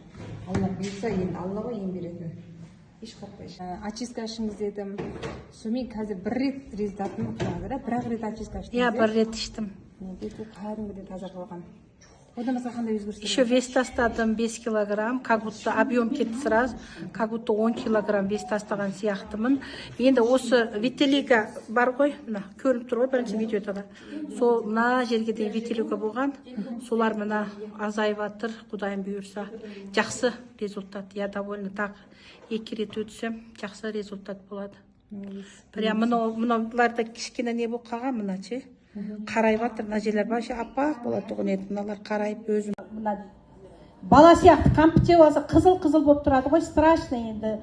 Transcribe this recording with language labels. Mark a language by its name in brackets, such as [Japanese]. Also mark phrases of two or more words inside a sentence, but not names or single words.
[Kazakh] Алла бұйырса, енді Аллаға ем беретін. Еш қорықпайсыз. Очистка ішіңіз дедім. Сонымен қазір бір рет результатын ұқтыңыз, да? Бір-ақ рет очистка іштіңіз. Иә, бір рет іштім. Беті кәдімгідей таза қылған. Одан басқа қандай өзгерістер? [Russian] Еще вес [Kazakh] тастадым 5 килограмм, [Russian] как будто объем [Kazakh] кетті [Russian] сразу, как будто [Kazakh] 10 килограмм вес тастаған сияқтымын. Енді осы витилиго бар ғой, мына көрініп тұр ғой бірінші видеода. Сол мына жерге дейін витилиго болған, солар мына азайып жатыр, Құдайым бұйырса. Жақсы результат. [Russian] Я довольна, [Kazakh] так 2 рет өтсем, жақсы результат болады. Прям мынауларда кішкене не болып қалған, мына ше. Қарайып жатыр, мына жерлер вообще аппақ болады тұғын еді, мыналар қарайып өзім. Бала сияқты қампытеп алса қызыл-қызыл болып тұрады ғой, страшно енді.